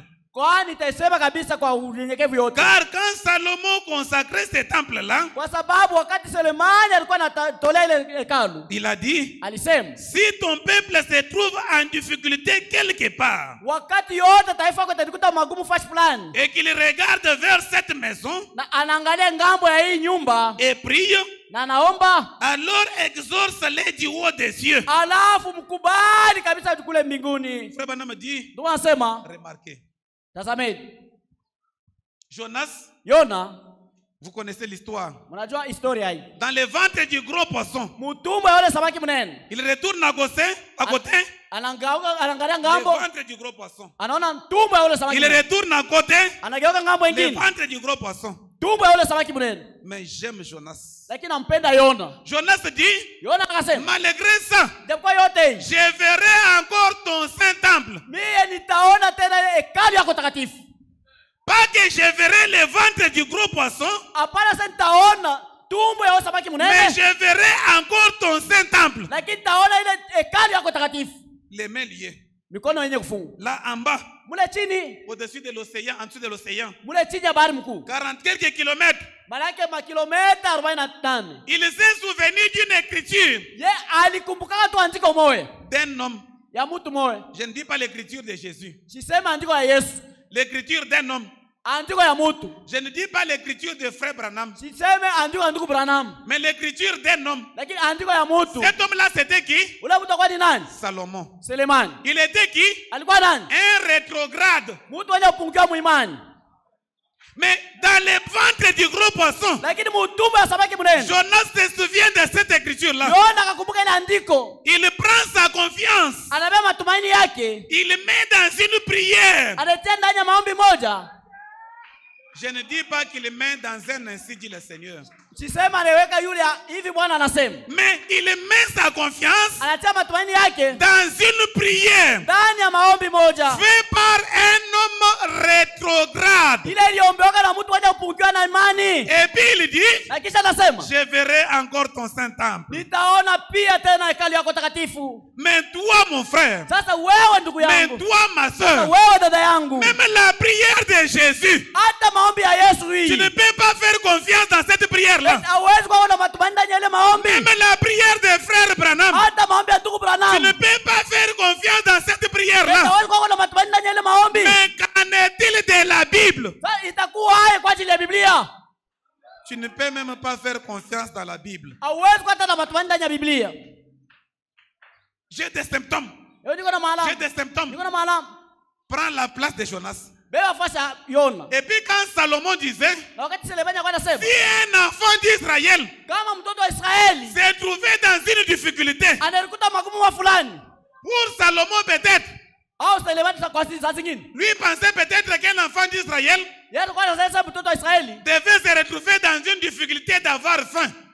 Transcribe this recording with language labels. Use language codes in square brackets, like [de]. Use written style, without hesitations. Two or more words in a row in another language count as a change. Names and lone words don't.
[fr] Car quand Salomon consacrait ce temple-là, il a dit, si ton peuple se trouve en difficulté quelque part, et qu'il regarde vers cette maison, et prie, alors exorce-les du haut des cieux. Frère Branham dit, remarquez, Jonas, Vous connaissez l'histoire. [sw] Mnajua historia hii. [fr] Dans le ventre du gros poisson. [sw] Mutumbo yule samaki mnene. [fr] Il retourne à côté. [sw] Anaangalia ngambo. [fr] Le ventre du gros poisson. [sw] Anaona tumbo yule samaki. [fr] Il retourne à côté. [sw] Anageuka ngambo nyingine. [fr] Le ventre du gros poisson. [sw] Tumbo yule samaki mnene. [fr] Mais j'aime Jonas. [sw] Lakini nampenda Yona. [fr] Jonas dit, [sw] Yona akasema, [fr] malgré ça, je verrai encore ton saint temple. [sw] Mie nitaona tena hekalu yako takatifu. [fr] Pas que je verrai le ventre du gros poisson. [sw] Hapana, sasa nitaona tumbo ya samaki mnene. [fr] Mais je verrai encore ton saint temple. [sw] Lakini nitaona ile hekalu yako takatifu. [fr] Les mains liées. [sw] Mikono yenye kufunga. [fr] Là en bas. [sw] Mule chini. [fr] Au-dessus de l'océan, en dessous de l'océan. [sw] Mule chini ya bahari mkuu. [fr] 40 quelques kilomètres. [sw] Malaki makilometa 48. [fr] Il s'est souvenu d'une écriture. [sw] Ye alikumbuka tu andiko moja. [fr] D'un homme. [sw] Ya mtu moja. [fr] Je ne dis pas l'écriture de Jésus. [sw] Sisema andiko ya Yesu. [fr] L'écriture d'un homme. [sw] Andiko ya mtu. [fr] Je ne dis pas l'écriture de frère Branham. [sw] Siseme andiko ya ndugu Branham. [fr] Mais l'écriture d'un homme. [sw] Lakini andiko ya mtu. [fr] Cet homme-là c'était qui? [sw] Ule mtu kwa ni nani? [fr] Salomon. [sw] Sulemani. [fr] Il était qui? [sw] Alikuwa nani? [fr] Un rétrograde. [sw] Mtu mwenye kupungukiwa muimani. [fr] Mais dans le ventre du gros poisson, [sw] lakini mutumbo ya samaki mnene, [fr] Jonas se souvient de cette écriture-là. [sw] Yona akakumbuka ile andiko. [fr] Il prend sa confiance. [sw] Anabeba matumaini yake. [fr] Il met dans une prière. [sw] Anatia ndani ya maombi moja. [fr] Je ne dis pas qu'il met dans un ainsi dit le Seigneur. [sw] Sisema anaweka yule hivi Bwana anasema. [fr] Mais il met sa confiance [sw] anatia matumaini yake [fr] dans une prière [sw] ndani ya maombi moja. [fr] Fait par un homme rétrograde. [sw] Ile iliombewa na mtu mwenye kupungukiwa na imani. [fr] Et puis il dit, [sw] na kisha anasema, [fr] je verrai encore ton saint temple. [sw] Nitaona pia tena hekalu yako takatifu. [fr] Mais toi mon frère. [sw] Sasa wewe ndugu yangu. [fr] Mais toi ma sœur. [sw] Wewe dada yangu. [fr] Même la prière de Jésus. [sw] Hata maombi ya Yesu hii. [fr] Tu ne peux pas faire confiance dans cette prière là. [sw] Hawezi kuwa na matumaini ndani ya ile maombi. [fr] Même la prière de frère Branham. [sw] Hata maombi ya ndugu Branham. [fr] Tu ne peux pas faire confiance dans cette prière là. [sw] Hawezi kuwa na matumaini ndani ya ile maombi. [fr] Mais qu'en est-il de la Bible? [sw] Sasa itakuwa haya kwa ajili ya Biblia. [fr] Tu ne peux même pas faire confiance dans la Bible. [sw] Hawezi kuwa na matumaini ndani ya Biblia. [fr] J'ai des symptômes. J'ai des symptômes. Prends la place de Jonas. Et puis quand Salomon disait, si un enfant d'Israël s'est trouvé dans une difficulté, pour Salomon peut-être, lui pensait peut-être qu'un enfant d'Israël devait se retrouver dans une difficulté d'avoir faim.